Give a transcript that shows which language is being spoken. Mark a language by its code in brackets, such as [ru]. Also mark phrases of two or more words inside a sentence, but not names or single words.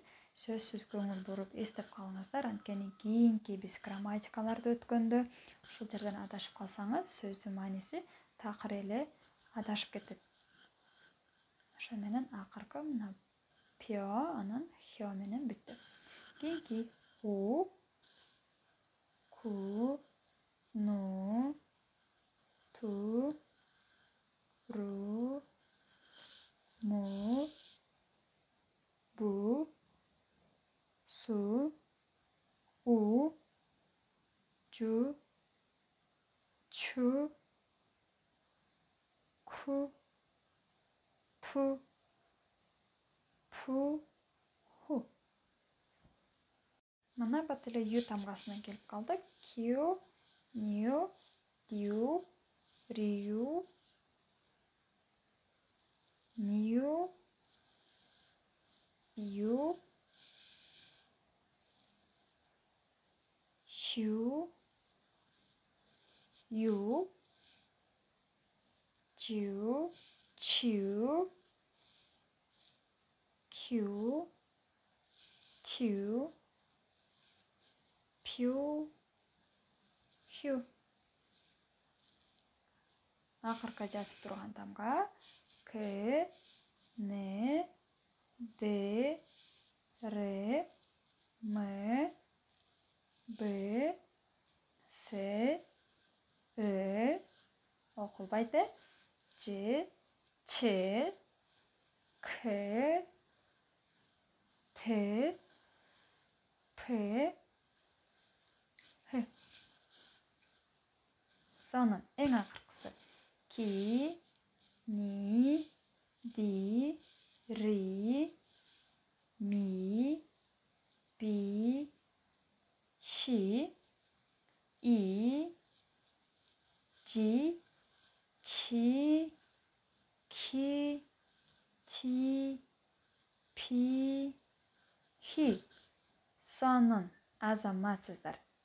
[ky] Сөзсүз көңүл буруп эстеп калыңыздар. Анткени кийинки биз грамматикаларды өткөндө ушул жерден адашып калсаңыз, сөздүн мааниси такыр эле адашып кетет. Ошо менен акыркы мына пьо анан хьо менен бүттү. Кийинки у, ку, ну, ту, ру, му, бу, су, у, жу, чу, ку, ту, пу, ху. Мына бат эле ю тамгасына келип калдык. Кью, нью, дью, рию, мью, ю, щу, ю, чу, чу, кью, тю, пью, хью. Акыркы жатып турган тамга к, н, д, р, м, б, с, окулбайт ж, ч, к, т, п, х. Сонун эң акыркысы ки, ни, ди, ри, ми, би, ши, и, жи, чи, ки, ти, пи, хи. Сонун азаматсыздар.